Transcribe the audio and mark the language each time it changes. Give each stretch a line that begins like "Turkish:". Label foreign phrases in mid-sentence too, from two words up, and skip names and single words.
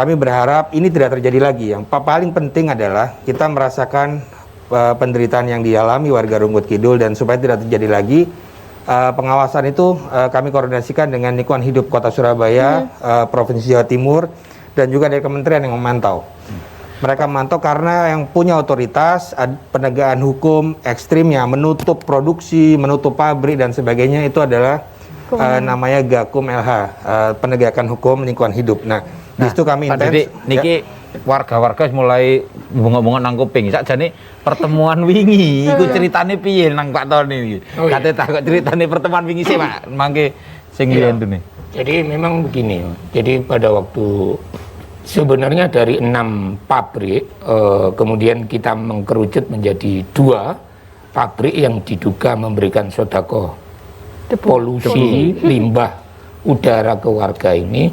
Indonesian: Kami berharap ini tidak terjadi lagi. Yang paling penting adalah kita merasakan penderitaan yang dialami warga Rungkut Kidul, dan supaya tidak terjadi lagi, pengawasan itu kami koordinasikan dengan Lingkungan Hidup Kota Surabaya, Provinsi Jawa Timur, dan juga dari kementerian yang memantau. Mereka memantau karena yang punya otoritas penegakan hukum ekstrimnya, menutup produksi, menutup pabrik dan sebagainya, itu adalah namanya Gakum LH, penegakan hukum lingkungan hidup. Nah, di situ kami intens.
Javanese: Jadi niki warga-warga mulai bunga-bunga nang kuping. Sakjane pertemuan wingi iku ceritane piye nang Pak Tony iki. Kate takok ceritane pertemuan wingi sih, Pak. Mangke sing liyane.
Indonesian: Jadi memang begini. Jadi pada waktu sebenarnya dari 6 pabrik kemudian kita mengkerucut menjadi 2 pabrik yang diduga memberikan sodako polusi limbah udara ke warga ini.